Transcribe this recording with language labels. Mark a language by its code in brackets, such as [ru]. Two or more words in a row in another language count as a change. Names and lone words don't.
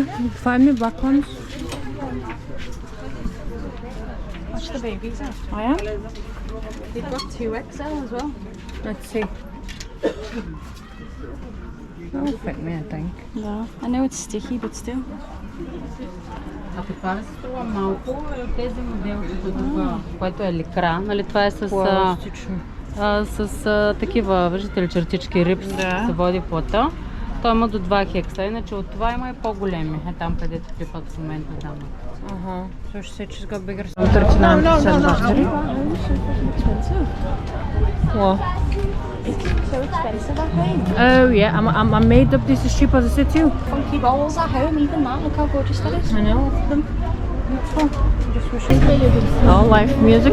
[en] Find me black ones. Watch the babies out. Oh yeah? They've got 2XL as well. Let's see. That'll fit me, I think. No, I know it's sticky, but still. [bg] Ако това не струва малко, тези моделки тук, което е ликра, нали, това е с такива, виждате ли, чертички рибс, се води плата. Той има до 2 хекса, иначе от това има и по-големи. Е там, където клипат в момента там. [en] So she said she's got bigger. 39% battery. What? It's so expensive at home. Oh yeah, I'm made up this is cheap as I said too. Funky bowls at home, even that. Look how gorgeous that is. I know, look at them. Beautiful. Just wishing. Oh, live music.